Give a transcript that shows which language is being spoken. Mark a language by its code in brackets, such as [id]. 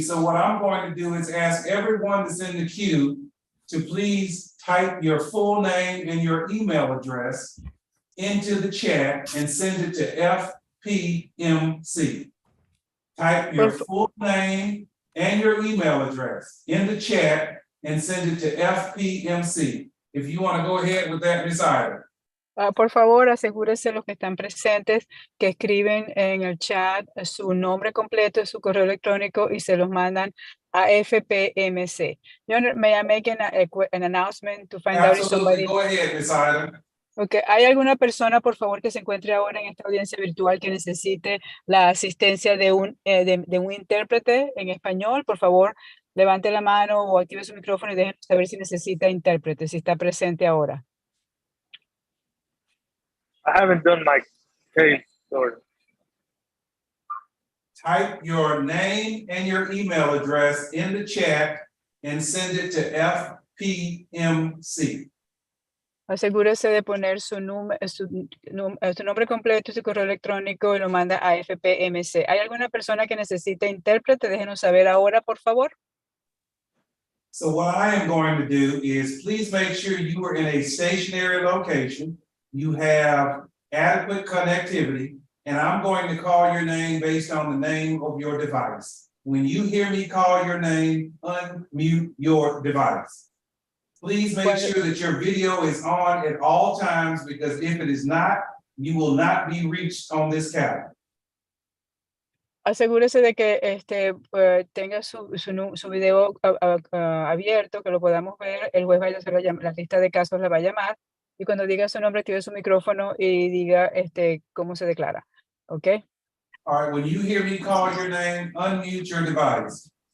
[en] So what I'm going to do is ask everyone that's in the queue to please type your full name and your email address into the chat and send it to FPMC. Type your full name and your email address in the chat and send it to FPMC. If you want to go ahead with that, Ms. Ida. [es] Por favor, asegúrese los que están presentes que escriben en el chat su nombre completo, su correo electrónico y se los mandan a FPMC. [en] May I make an announcement to find out if Absolutely. somebody... Go ahead, Ms. Ida. Okay. [es] ¿Hay alguna persona, por favor, que se encuentre ahora en esta audiencia virtual que necesite la asistencia de un intérprete en español? Por favor, levante la mano o active su micrófono y déjenos saber si necesita intérprete, si está presente ahora. [en] I haven't done my case, sorry. Type your name and your email address in the chat and send it to FPMC. [es] Asegúrese de poner su nombre completo, su correo electrónico y lo manda a FPMC. ¿Hay alguna persona que necesite intérprete? Déjenos saber ahora, por favor. [en] So what I am going to do is please make sure you are in a stationary location. You have adequate connectivity, and I'm going to call your name based on the name of your device. When you hear me call your name, unmute your device. Please make sure that your video is on at all times, because if it is not, you will not be reached on this cabin. [es] Asegúrese de que tenga su video abierto, que lo podamos ver. El juez va a hacer la lista de casos, la va a llamar. Y cuando diga su nombre, active su micrófono y diga cómo se declara. ¿Ok? [en] All right, when you hear me call your name, unmute your device.